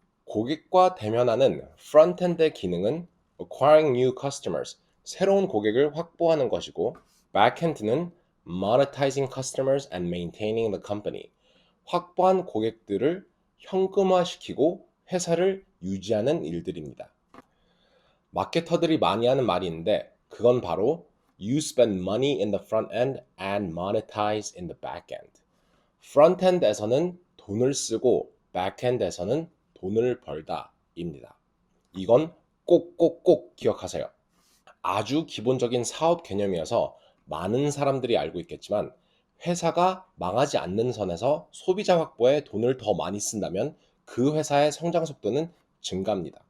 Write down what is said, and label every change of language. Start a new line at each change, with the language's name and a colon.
Korean: 고객과 대면하는 프론트엔드의 기능은
English: acquiring new customers,
Korean: 새로운 고객을 확보하는 것이고 backend는
English: monetizing customers and maintaining the company,
Korean: 확보한 고객들을 현금화시키고 회사를 유지하는 일들입니다. 마케터들이 많이 하는 말이 있는데 그건 바로
English: You spend money in the front end and monetize in the back end.
Korean: 프론트엔드에서는 돈을 쓰고 백엔드에서는 돈을 벌다입니다. 이건 꼭꼭꼭 기억하세요. 아주 기본적인 사업 개념이어서 많은 사람들이 알고 있겠지만 회사가 망하지 않는 선에서 소비자 확보에 돈을 더 많이 쓴다면 그 회사의 성장 속도는 증가합니다.